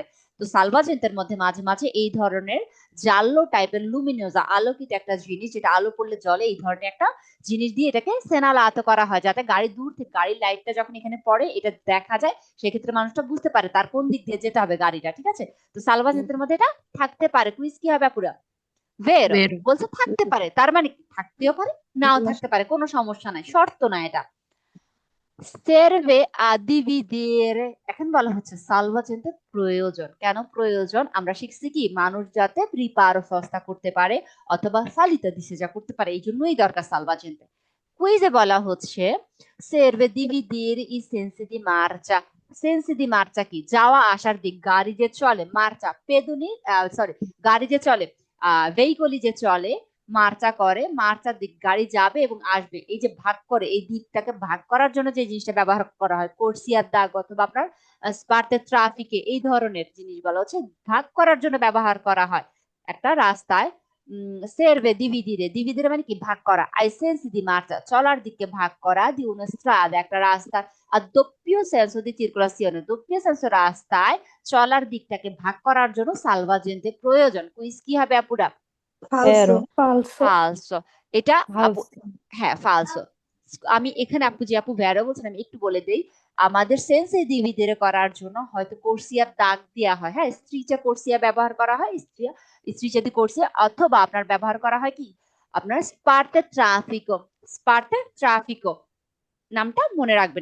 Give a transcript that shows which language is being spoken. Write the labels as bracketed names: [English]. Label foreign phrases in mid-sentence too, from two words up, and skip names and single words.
[Bangla] তো সালভাজেন্তের মধ্যে মাঝে মাঝে এই ধরনের জাল্লো টাইপের লুমিনোজা, আলোকিত একটা জিনিস, যেটা আলো পড়লে জ্বলে, এই ধরনের একটা জিনিস দিয়ে এটাকে সেনালাত করা হয়, যাতে গাড়ি দূর থেকে, গাড়ির লাইটটা যখন এখানে পড়ে এটা দেখা যায়, সেক্ষেত্রে মানুষটা বুঝতে পারে তার কোন দিক দিয়ে যেতে হবে গাড়িটা। ঠিক আছে? তো সালভাজেন্তের মধ্যে এটা থাকতে পারে। কুইজ কি হবে আপুরা? [Italian] ভেরো। বের। [Bangla] বলছে থাকতে পারে, তার মানে কি থাকতেও পারে, নাও থাকতে পারে, কোনো সমস্যা নাই, শর্ত না এটা। [Italian] serve a dividere, [Bangla] এখন বলা হচ্ছে সালভাজেন্তে প্রয়োজন। কেন প্রয়োজন? আমরা শিখছি কি মানুষ যাতে প্রিপারো সস্তা করতে পারে অথবা [Italian] salita discesa [Bangla] করতে পারে, এই জন্যই দরকার সালভাজেন্তে। কুইজে বলা হচ্ছে [Italian] serve dividere i sensi di marcia, sensi di marcia [Bangla] কি? যাওয়া আসার দিক, গাড়ি যে চলে, [Italian] marcia pedoni, [Bangla] সরি, গাড়ি যে চলে, ভেহিকলি যে চলে, মার্চা করে, মার্চার দিক, গাড়ি যাবে এবং আসবে, এই যে ভাগ করে, এই দিকটাকে ভাগ করার জন্য যে জিনিসটা ব্যবহার করা হয়, কোর্সিয়ার দাগ অথবা আপনার স্পার্তে ট্রাফিকে, এই ধরনের জিনিসগুলো হচ্ছে ভাগ করার জন্য ব্যবহার করা হয়। একটা রাস্তায় [Italian] serve dividere, dividere [Bangla] মানে কি ভাগ করা, [Italian] ai sensi di marcia [Bangla] চলার দিকে ভাগ করা, [Italian] di una strada [Bangla] একটা রাস্তা, [Italian] a doppio senso di circolazione, doppio senso [Bangla] রাস্তায় চলার দিকটাকে ভাগ করার জন্য সালভাজেন্তে প্রয়োজন। কুইজ কি হবে আপুরা? [Italian] falso, Vero. falso, [Bangla] ফালসো। এটা আপু, [Italian] Falso. [Bangla] হ্যাঁ ফালসো। আমি এখানে আপু যে আপু ভ্যারো বলছেন, আমি একটু বলে দেই। আমাদের [Italian] sensi dividere [Bangla] করার জন্য হয়তো কোর্সিয়ার দাগ দেওয়া হয়, হ্যাঁ, [Italian] striscia corsia [Bangla] ব্যবহার করা হয়, স্ত্রীচা দিয়ে কোর্সিয়া, অথবা আপনার ব্যবহার করা হয় কি আপনার [Italian] spartitraffico, spartitraffico [Bangla] নামটা মনে রাখবেন।